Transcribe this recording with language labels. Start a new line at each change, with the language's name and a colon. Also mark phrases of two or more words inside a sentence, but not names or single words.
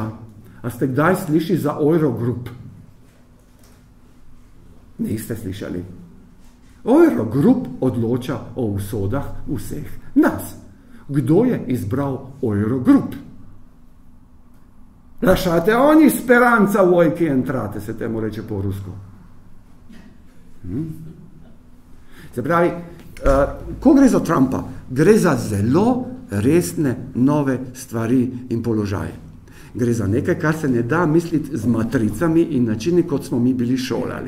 Slovenian: A ste kdaj slišali za Eurogroup? Niste slišali. Eurogroup odloča o usodah vseh nas. Kdo je izbral Eurogroup?
Italian: Lasciate ogni speranza voi che entrate,
Slovenian: se temu reče po rusko. Se pravi, ko gre za Trumpa, gre za zelo resne nove stvari in položaje. Gre za nekaj, kar se ne da misliti z matricami in načini, kot smo mi bili šolali.